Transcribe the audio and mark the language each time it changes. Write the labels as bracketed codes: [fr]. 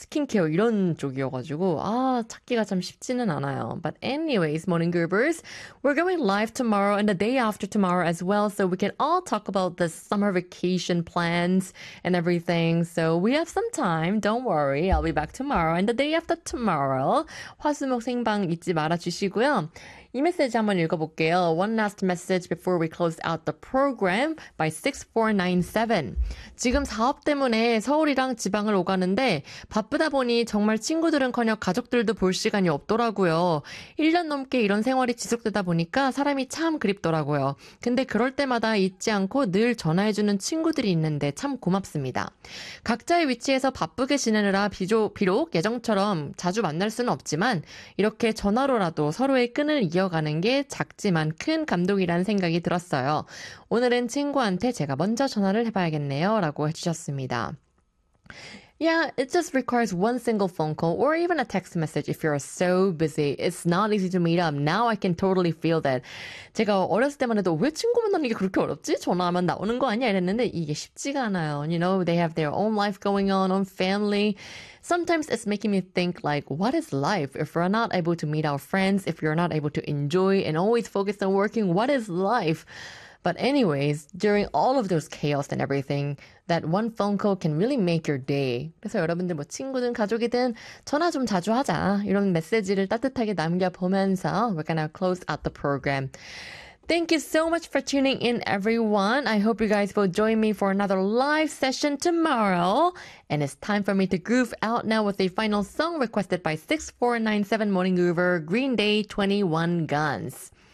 [ko] 스킨케어 이런 쪽이어가지고 아 찾기가 참 쉽지는 않아요. [en] But anyways, morning groupers, we're going live tomorrow and the day after tomorrow as well, so we can all talk about the summer vacation plans and everything. So we have some time. Don't worry, I'll be back tomorrow and the day after tomorrow. [ko] 화수목 생방 잊지 말아주시고요. 이 메시지 한번 읽어볼게요. [en] One last message before we close out the program by 6497. [ko] 지금 사업 때문에 서울이랑 지방을 오가는데 바쁘다 보니 정말 친구들은커녕 가족들도 볼 시간이 없더라고요. 1년 넘게 이런 생활이 지속되다 보니까 사람이 참 그립더라고요. 근데 그럴 때마다 잊지 않고 늘 전화해주는 친구들이 있는데 참 고맙습니다. 각자의 위치에서 바쁘게 지내느라 비록 예전처럼 자주 만날 수는 없지만 이렇게 전화로라도 서로의 끈을 이어가는 게 작지만 큰 감동이라는 생각이 들었어요. 오늘은 친구한테 제가 먼저 전화를 해봐야겠네요. 라고 해주셨습니다. [en] Yeah, it just requires one single phone call or even a text message if you're so busy. It's not easy to meet up. Now I can totally feel that. [ko] 제가 어렸을 때만 해도 왜 친구 만나는 게 그렇게 어렵지? 전화하면 나오는 거 아니야? 이랬는데 이게 쉽지가 않아요. [en] You know, they have their own life going on family. Sometimes it's making me think, like, what is life? If we're not able to meet our friends, if you're not able to enjoy and always focus on working, what is life? But anyways, during all of those chaos and everything, that one phone call can really make your day. [ko] 그래서 여러분들 뭐 친구든 가족이든 전화 좀 자주 하자. 이런 메시지를 따뜻하게 남겨보면서 [en] we're gonna close out the program. Thank you so much for tuning in, everyone. I hope you guys will join me for another live session tomorrow. And it's time for me to groove out now with a final song requested by 6497 Morning Groover, Green Day 21 Guns.